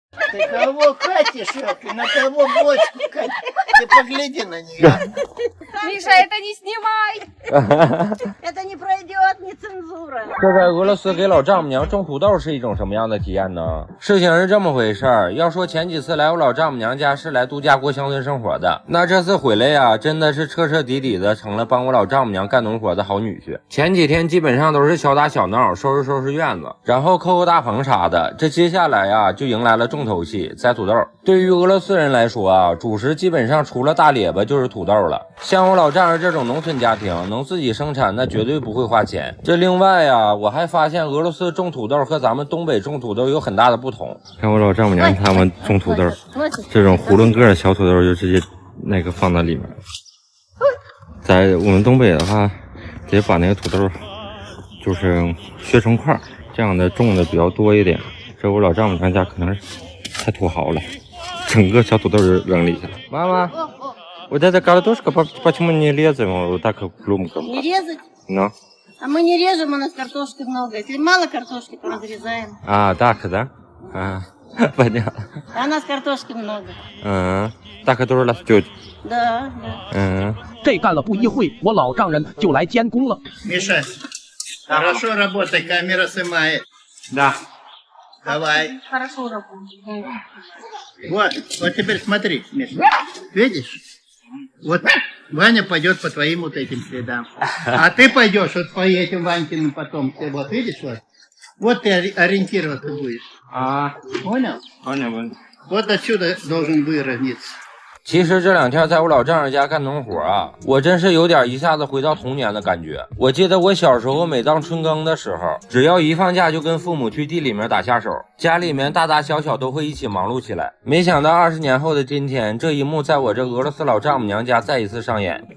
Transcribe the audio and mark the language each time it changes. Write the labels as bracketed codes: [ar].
[ru] Ты кого катишь, ты на кого бочку катишь? Ты погляди на нее. Миша, это не снимай! Это не пройдет, не цензура. [zh] 这在俄罗斯给老丈母娘种土豆是一种什么样的体验呢？事情是这么回事儿。要说前几次来我老丈母娘家是来度假过乡村生活的，那这次回来呀，真的是彻彻底底的成了帮我老丈母娘干农活的好女婿。前几天基本上都是小打小闹，收拾院子，然后扣大棚啥的。这接下来呀，就迎来了重头戏，摘土豆。对于俄罗斯人来说啊，主食基本上除了大列巴就是土豆了。像我老丈人这种农村家庭，能自己生产，那绝对不会花钱。这另外呀，我还发现俄罗斯种土豆和咱们东北种土豆有很大的不同。看我老丈母娘他们种土豆，这种囫囵个的小土豆就直接那个放到里面。在我们东北的话，得把那个土豆就是削成块，这样的种的比较多一点。这我老丈母娘家可能是太土豪了，整个小土豆就扔里去了。 [ru] 妈妈，вот эта картошка почему не резаем вот так клубком? Не резать? Ну. А мы не режем, у нас картошки много. Если мало картошки, то разрезаем. А, так, да? А, понятно. А у нас картошки много. Так, которая растет. Да, да. [zh] 这干了不一会，我老丈人就来监工了。 [ru] Миша, хорошо работай, камера снимает. Да. Давай. Хорошо работает. Вот теперь смотри, Миша. Видишь? Вот Ваня пойдет по твоим вот этим следам. А ты пойдешь вот по этим Ванькиным потом. Ты вот видишь вот? Вот ты ориентироваться будешь. Понял? Понял. Вот отсюда должен выровняться. [zh] 其实这两天在我老丈人家干农活啊，我真是有点一下子回到童年的感觉。我记得我小时候每当春耕的时候，只要一放假就跟父母去地里面打下手，家里面大大小小都会一起忙碌起来。没想到20年后的今天，这一幕在我这俄罗斯老丈母娘家再一次上演。